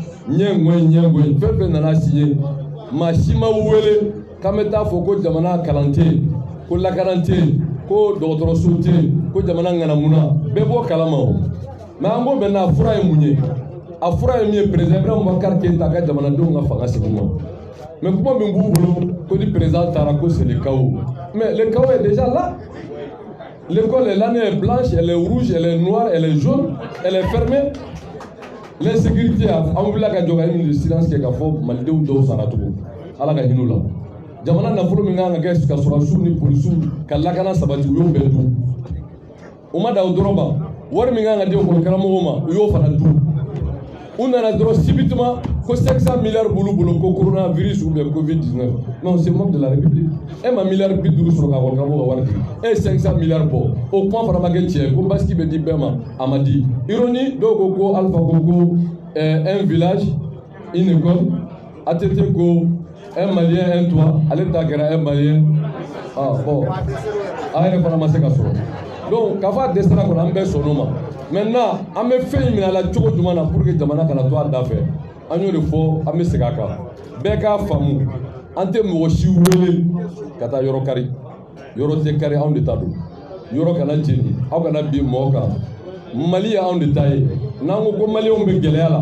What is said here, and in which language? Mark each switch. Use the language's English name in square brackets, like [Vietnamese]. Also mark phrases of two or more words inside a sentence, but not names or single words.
[Bambara] ɲɛ fɛn fɛn nana signé maa si ma wele k'an bɛ taa fɔ ko jamana kalan tɛ yen ko lakana tɛ yen ko dɔgɔtɔrɔso tɛ yen ko jamana ŋanamuna bɛɛ b'o kalama o mais an ko maintenant a fura ye mun ye a fura ye min ye président Ibrahim Boubacar Keïta ka jamanadenw ka fanga segin ma mais kuma min b'u bolo ko ni président taara ko [French] c'est le chaos mais le chaos est déjà là l'école est là, elle est blanche, elle est rouge, elle est noire, elle est jaune, elle est fermée. L'insécurité, on voulait que le silence qui est fait, malgré tout, ça n'a tout. [Bambara] ala ka hin'u la jamana nafolo min kan ka kɛ ka sɔrɔsiw ni polisiw ka lakana sabati u y'o bɛɛ dun u ma da o dɔrɔn ban wari min kan ka di karamɔgɔw ma u y'o fana dun u nana dɔrɔn subitement ko 500 milliards b'olu bolo ko coronavirus [French] ou bien Covid-19 non c'est membre de la République [Bambara] e ma milliard bi duuru sɔrɔ ka karamɔgɔ ka wari di e ye 500 milliards bɔ o kuma fana ma kɛ tiɲɛ ko basiki bɛ di bɛɛ ma a ma di ironie dɔw ko Alpha ko [French] un village une école [Bambara] ATT ko [French] un malien un toit [Bambara] ale ta kɛra [French] un malien [Bambara] bon a yɛrɛ fana ma se ka sɔrɔ donc k'a fɔ a dɛsɛra kɔni an bɛɛ sɔnn'o ma maintenant an bɛ fɛn in minɛ a la cogo jumɛn na [French] pour que [Bambara] jamana kana to a da fɛ an y'o de fɔ an bɛ segin a kan bɛɛ k'a faamu an tɛ mɔgɔ si wele ka taa yɔrɔ kari yɔrɔ tɛ kari anw de ta don yɔrɔ kana jeni aw kana bin mɔgɔ kan Mali ye anw de ta ye n'an ko maliyɛnw bɛ gɛlɛya la